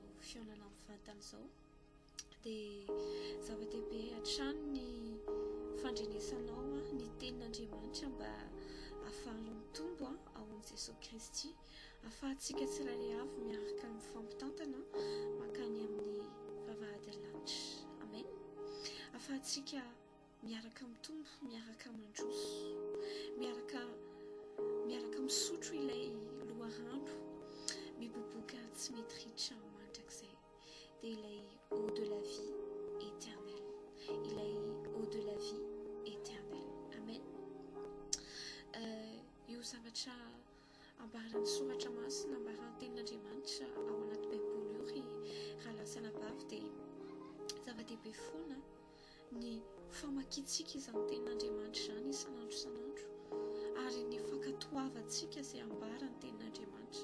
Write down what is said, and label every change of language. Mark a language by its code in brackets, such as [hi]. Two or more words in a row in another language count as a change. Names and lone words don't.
[mg] fionana amin'ny fantany izao dia zava-dehibe hatrany ny fandrenesanao ny tenin'Andriamanitra mba ahafahanao mitombo ao amin'i Jesosy Kristy, ahafahantsika tsirairay avy miaraka mifampitantana mankany amin'ny vavahady lanitra. Amen. Ahafahantsika miaraka mitombo, miaraka mandroso, miaraka misotro ilay loharano miboboka tsy mety ritra mandrakizay, dia ilay [fr] eau de la vie éternelle, [mg] ilay [fr] eau de la vie éternelle. [mg] Amen. Io zavatra ambaran'ny soratra masina, ambaran'ny tenin'Andriamanitra ao anaty baiboly io ry raha lasana vavy, dia zava-dehibe foana ny famakiantsika izany tenin'Andriamanitra izany isan'andro isan'andro, ary ny fankatoavantsika izay ambaran'ny tenin'Andriamanitra.